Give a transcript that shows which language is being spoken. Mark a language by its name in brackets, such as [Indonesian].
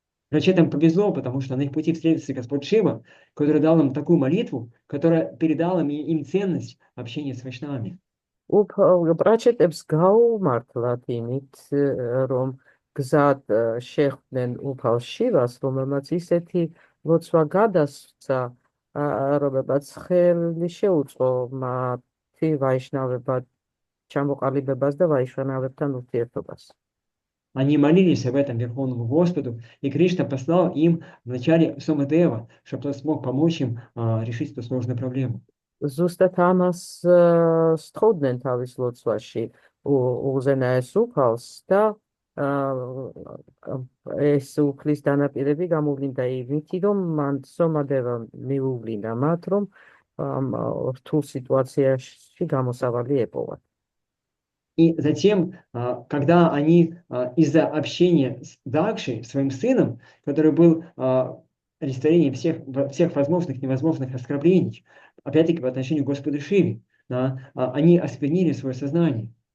[Russian] Прачетам повезло, потому что на их пути встретился Господь Шива, который дал им такую молитву, которая передала им ценность общения с вайшнавами. [Georgian] პრაჩეტებს გაუმართლათ იმით, რომ გზად შეხვდნენ უფალ შივას, რომელმაც ისეთი ლოცვა გადასცა, რომელმაც ხელი შეუწყო მათი ვაიშნავებად ჩამოყალიბებას და ვაიშნავებთან ურთიერთობას. [Russian] Они молились об этом Верховному Господу, и Кришна послал им вначале Сомадева, чтобы тот смог помочь им решить эту сложную проблему. [Georgian] ზუსტად ამას სთხოვდნენ თავის ლოცვაში უზენაეს უფალს და ეს უფლის დანაპირები გამოვლინდა იმითი, რომ მან სომადევა მიუვლინა მათ, რომ რთულ სიტუაციაში გამოსავალი ეპოვათ. [Russian] И затем, когда они из-за общения с Дакшей, своим сыном, который был олицетворением всех возможных и невозможных оскорблений, опять-таки по отношению к Господу Шиве, они осквернили свое сознание.